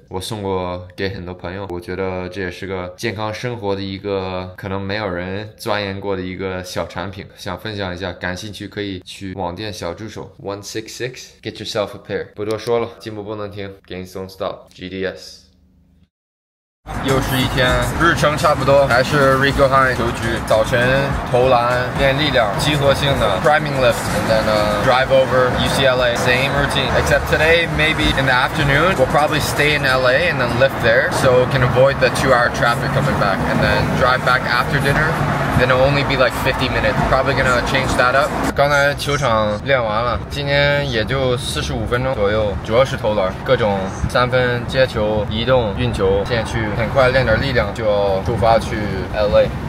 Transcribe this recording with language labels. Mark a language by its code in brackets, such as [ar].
[zh] 我送过给很多朋友，我觉得这也是个健康生活的一个可能没有人钻研过的一个小产品，想分享一下，感兴趣可以去网店小助手 166 [en] get yourself a pair。不多说了， [zh] 进步不能停 [en] ，Gains don't stop GDS。 [zh] 又是一天，日程差不多，还是 Rico Hines 球局，早晨投篮练力量，集合性的 [en] priming lift and then drive over UCLA, same routine, except today maybe in the afternoon we'll probably stay in LA and then lift there so can avoid the 2-hour traffic coming back and then drive back after dinner. Then it'll only be like 50 minutes. Probably gonna change that up. [zh] 刚才球场练完了，今天也就45分钟左右，主要是投篮，各种3分接球、移动、运球。现在去很快练点力量，就要出发去 LA。